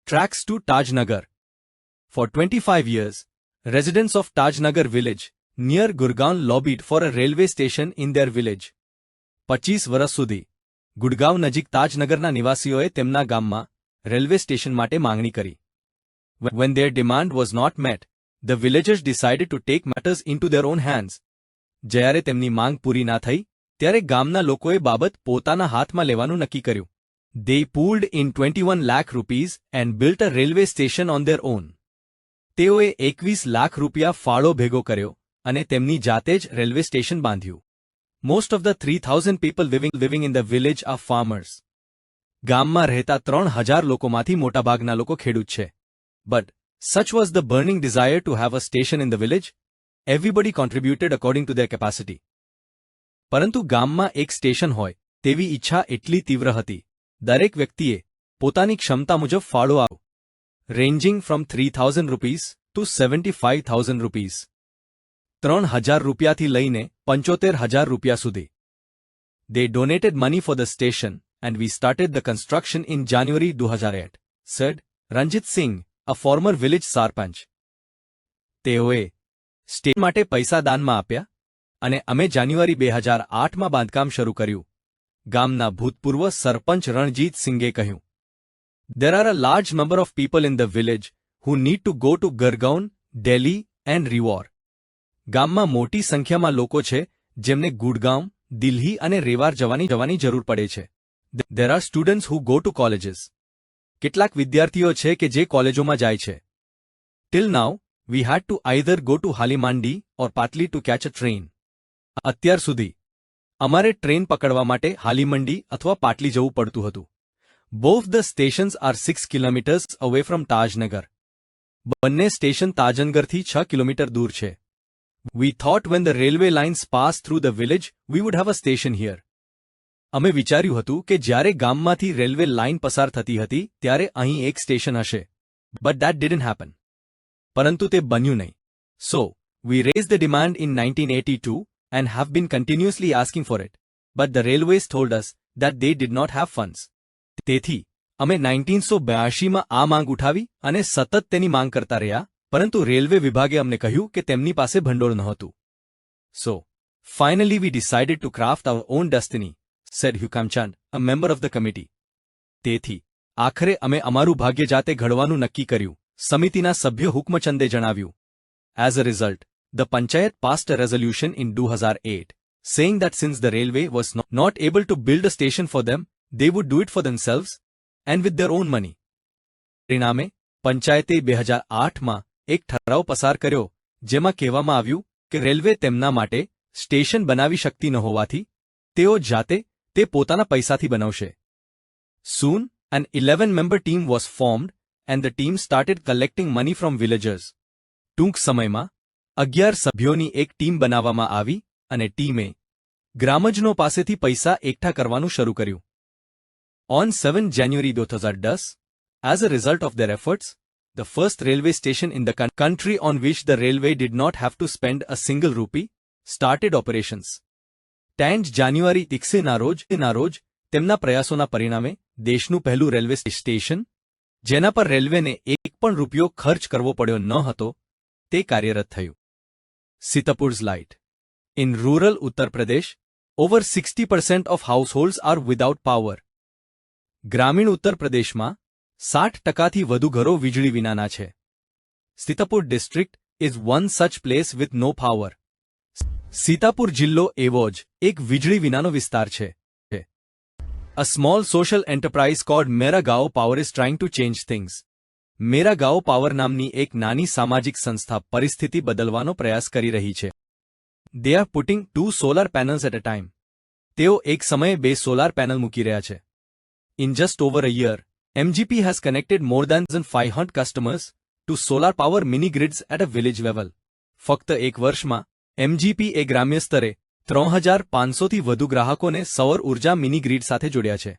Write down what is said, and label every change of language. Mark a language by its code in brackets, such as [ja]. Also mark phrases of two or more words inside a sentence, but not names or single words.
[en] Tracks to Tajnagar. For 25 years, residents of Tajnagar village near Gurgaon lobbied for a railway station in their village. [gu] 25 વર્ષ સુધી ગુડગાંવ નજીક તાજનગરના નિવાસીઓએ તેમના ગામમાં રેલવે સ્ટેશન માટે માંગણી કરી. [en] When their demand was not met, the villagers decided to take matters into their own hands. [gu] જ્યારે તેમની માંગ પૂરી ના થઈ, ત્યારે ગામના લોકોએ બાબત પોતાના હાથમાં લેવાનું નક્કી કર્યું. [en] They pooled in 21 lakh rupees and built a railway station on their own. [gu] તેઓએ 21 લાખ રૂપિયા ફાળો ભેગો કર્યો અને તેમની જાતે જ રેલવે સ્ટેશન બાંધ્યું. [en] Most of the 3,000 people living in the village are farmers. [gu] ગામમાં રહેતા 3,000 લોકોમાંથી મોટાભાગના લોકો ખેડૂત છે. [en] But such was the burning desire to have a station in the village, everybody contributed according to their capacity. [gu] પરંતુ ગામમાં એક સ્ટેશન હોય તેવી ઈચ્છા એટલી તીવ્ર હતી. દરેક વ્યક્તિએ પોતાની ક્ષમતા મુજબ ફાળો આપ્યો. [en] Ranging from 3,000 rupees to 75,000 rupees. [gu] 3,000 રૂપિયાથી લઈને 75,000 રૂપિયા સુધી. [en] They donated money for the station and we started the construction in January 2008, said Ranjit Singh, a former village sarpanch. [gu] તેઓએ સ્ટેશન માટે પૈસા દાનમાં આપ્યા અને અમે જાન્યુઆરી 2008માં બાંધકામ શરૂ કર્યું. ગામના ભૂતપૂર્વ સરપંચ રણજીત સિંઘે કહ્યું. [en] There are a large number of people in the village who need to go to Gurgaon, Delhi and Rewar. [gu] ગામમાં મોટી સંખ્યામાં લોકો છે જેમને ગુડગાંવ, દિલ્હી અને રેવાર જવાની જરૂર પડે છે. [en] There are students who go to colleges. [gu] કેટલાક વિદ્યાર્થીઓ છે કે જે કોલેજોમાં જાય છે. [en] Till now, we had to either go to Halimandi or Patli to catch a train. [gu] અત્યાર સુધી અમારે ટ્રેન પકડવા માટે હાલીમંડી અથવા પાટલી જવું પડતું હતું. [en] Both the stations are 6 kilometers away from Tajnagar. [gu] બંને સ્ટેશન તાજનગરથી 6 કિલોમીટર દૂર છે. [en] We thought when the railway lines pass through the village, we would have a station here. [gu] અમે વિચાર્યું હતું કે જ્યારે ગામમાંથી રેલવે લાઇન પસાર થતી હતી ત્યારે અહીં એક સ્ટેશન હશે. [en] But that didn't happen. [gu] પરંતુ તે બન્યું નહીં. [en] So, we raised the demand in 1982 and have been continuously asking for it. But the railways told us that they did not have funds. [gu] તેથી અમે 1982માં આ માંગ ઉઠાવી અને સતત તેની માંગ કરતા રહ્યા, પરંતુ રેલવે વિભાગે અમને કહ્યું કે તેમની પાસે ભંડોળ નહોતું. [en] So, finally we decided to craft our own destiny, said Hukam Chand, a member of the committee. [gu] તેથી આખરે અમે અમારું ભાગ્ય જાતે ઘડવાનું નક્કી કર્યું, સમિતિના સભ્ય હુકમચંદે જણાવ્યું. [en] As a result, the Panchayat passed a resolution in 2008, saying that since the railway was not able to build a station for them, they would do it for themselves and with their own money. [gu] પરિણામે પંચાયતે 2008માં એક ઠરાવ પસાર કર્યો જેમાં કહેવામાં આવ્યું કે રેલવે તેમના માટે સ્ટેશન બનાવી શકતી ન હોવાથી તેઓ જાતે તે પોતાના પૈસાથી બનાવશે. [en] Soon, an 11-member team was formed and the team started collecting money from villagers. [gu] ટૂંક સમયમાં 11 સભ્યોની એક ટીમ બનાવવામાં આવી અને ટીમે ગ્રામજનો પાસેથી પૈસા એકઠા કરવાનું શરૂ કર્યું. [en] On 7 January 2010, as a result of their efforts, the first railway station in the country on which the railway did not have to spend a single rupee, started operations. [gu] 10 January 2010 ના રોજ તેમના પ્રયાસોના પરિણામે દેશનું પહેલું રેલવે સ્ટેશન, જેના પર રેલવેને એક પણ રૂપિયો ખર્ચ કરવો પડ્યો ન હતો, તે કાર્યરત થયું. [en] Sitapur's light. In rural Uttar Pradesh, over 60% of households are without power. [gu] ગ્રામીણ ઉત્તર પ્રદેશમાં 60%થી વધુ ઘરો વીજળી વિનાના છે. [en] Sitapur district is one such place with no power. [gu] સીતાપુર જિલ્લો એવો જ એક વીજળી વિનાનો વિસ્તાર છે. [en] A small social enterprise called Mera Gaon Power is trying to change things. [gu] મેરા ગાંવ પાવર નામની એક નાની સામાજિક સંસ્થા પરિસ્થિતિ બદલવાનો પ્રયાસ કરી રહી છે. [en] They are putting 2 solar panels at a time. [gu] તેઓ એક સમયે 2 સોલાર પેનલ મૂકી રહ્યા છે. [en] In just over a year, MGP has connected more than 500 customers to solar power mini grids at a village level. [gu] ફક્ત એક વર્ષમાં MGP એ ગ્રામ્ય સ્તરે 3,500થી વધુ ગ્રાહકોને સૌર ઉર્જા મિની ગ્રીડ સાથે જોડ્યા છે.